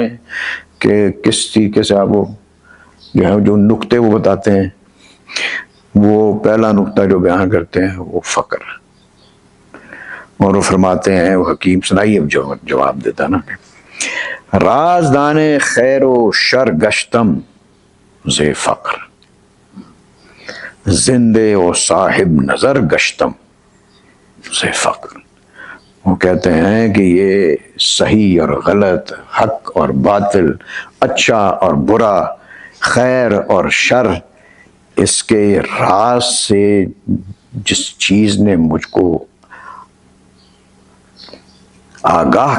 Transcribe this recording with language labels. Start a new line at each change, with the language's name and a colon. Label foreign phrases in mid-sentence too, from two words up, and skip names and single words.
Urdu: ہیں کہ کس طریقے سے آپ وہ جو ہے جو نقطے وہ بتاتے ہیں، وہ پہلا نقطہ جو بیان کرتے ہیں وہ فقر، اور وہ فرماتے ہیں، وہ حکیم سنائی اب جواب دیتا نا،
Persian: رازدان خیر و شر گشتم ز فقر، زندے و صاحب نظر گشتم ز فقر۔
Urdu: وہ کہتے ہیں کہ یہ صحیح اور غلط، حق اور باطل، اچھا اور برا، خیر اور شر، اس کے راز سے جس چیز نے مجھ کو آگاہ